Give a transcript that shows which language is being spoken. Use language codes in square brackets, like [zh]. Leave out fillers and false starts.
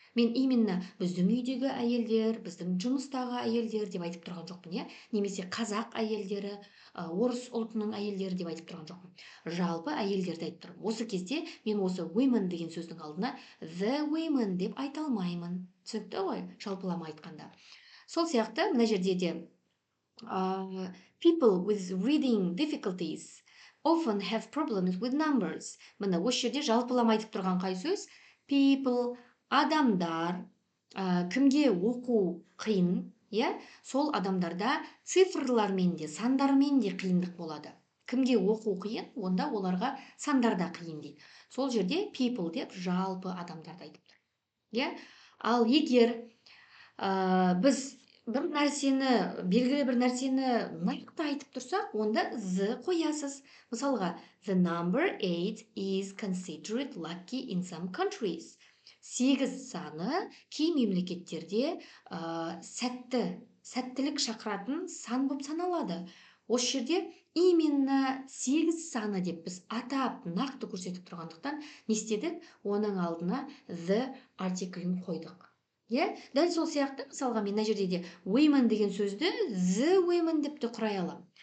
[kk] Мен именно біздің үйдегі әйелдер, біздің жұмыстағы әйелдер деп айтып тұрған жоқпын, иә? Немесе қазақ әйелдері, орыс ұлтының әйелдері деп айтып тұрған жоқпын. Жалпы әйелдерді айтып тұрмын. Осы кезде мен осы women деген сөздің алдына the women деп айта алмаймын. Түсінікті ғой, жалпылама айтқанда. Сол сияқты мына жерде де [en] people with reading difficulties often have problems with numbers. [kk] Міне осы жерде жалпылама айтып тұрған қай сөз? People, адамдар, кімге оқу қиын, иә? Сол адамдарда цифрлармен де, сандармен де қиындық болады. Кімге оқу қиын, онда оларға сандарда қиын дейді. Сол жерде people деп жалпы адамдарды айтып тұр. Иә? Ал егер біз бір нәрсені, белгілі бір нәрсені нақты айтып тұрсақ, онда the қоясыз. Мысалға, [en] the number 8 is considered lucky in some countries. [kk] 8 саны кей мемлекеттерде сәтті сәттілік шақыратын сан болып саналады. Осы жерде именно 8 саны деп біз атап нақты көрсетіп тұрғандықтан не істедік? Оның алдына the артиклін қойдық. Дәл сол сияқты, мысалға мен мына жерде де women деген сөзді the women деп те құрай аламын.